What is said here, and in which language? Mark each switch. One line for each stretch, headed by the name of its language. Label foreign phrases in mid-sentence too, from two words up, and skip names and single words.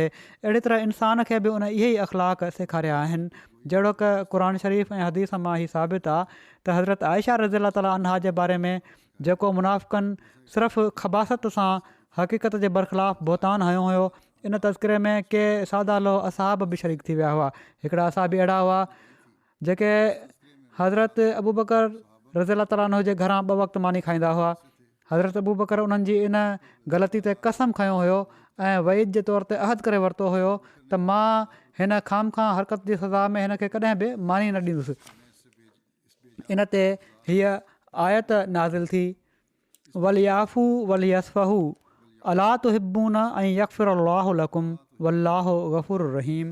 Sindhi: अहिड़ी तरह इंसान खे बि उन इहे ई अख़लाक़ सेखारिया आहिनि जहिड़ो की क़ुर शरीफ़ ऐं हदीस मां ही साबित आहे त हज़रत आयशा
Arabic: رضي الله تعالى عنها
Sindhi: जे बारे में जेको मुनाफ़िक़नि सिर्फ़ु ख़बासत सां हक़ीक़त जे बरख़िलाफ़ बोतान हयो हुयो, इन तज़किरे में के सादालो असहाब बि शरीक थी विया हुआ। हिकिड़ा असहाबी अहिड़ा हुआ जेके हज़रत अबू बकर
Arabic: رضي الله تعالى عنه
Sindhi: जे घरां 2 वक़्तु मानी खाईंदा हुआ। हज़रत अबू बकर उन्हनि जी इन ग़लती ते कसम खयों हुयो ऐं वईद जे तौर ते अहद करे वरितो हुयो त मां हिन खामखां हरकत जी सज़ा में हिन खे कॾहिं बि मानी न ॾींदुसि। इन ते हीअ आयत नाज़िल थी
Arabic: وليعفوا وليصفحوا ألا تحبون أن يغفر الله لكم والله غفور رحيم.